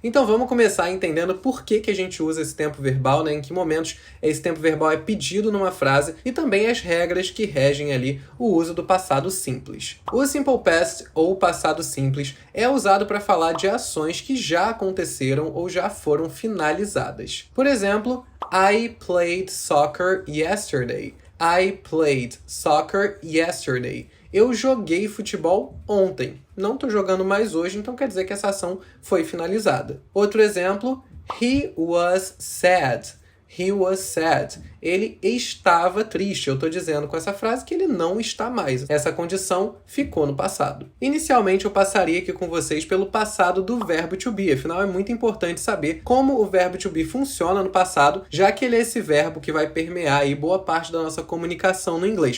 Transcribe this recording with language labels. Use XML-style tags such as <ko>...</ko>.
<pt>Então vamos começar entendendo por que a gente usa esse tempo verbal, em que momentos esse tempo verbal é pedido numa frase, e também as regras que regem ali o uso do passado simples. O simple past, ou passado simples, é usado para falar de ações que já aconteceram ou já foram finalizadas. Por exemplo,</pt> <en>I played soccer yesterday. I played soccer yesterday.</en> <pt>Eu joguei futebol ontem. Não estou jogando mais hoje, então quer dizer que essa ação foi finalizada. Outro exemplo,</pt> <en>he was sad. He was sad.</en> <pt>Ele estava triste. Eu estou dizendo com essa frase que ele não está mais. Essa condição ficou no passado. Inicialmente, eu passaria aqui com vocês pelo passado do verbo to be. Afinal, é muito importante saber como o verbo to be funciona no passado, já que ele é esse verbo que vai permear aí boa parte da nossa comunicação no inglês.</pt>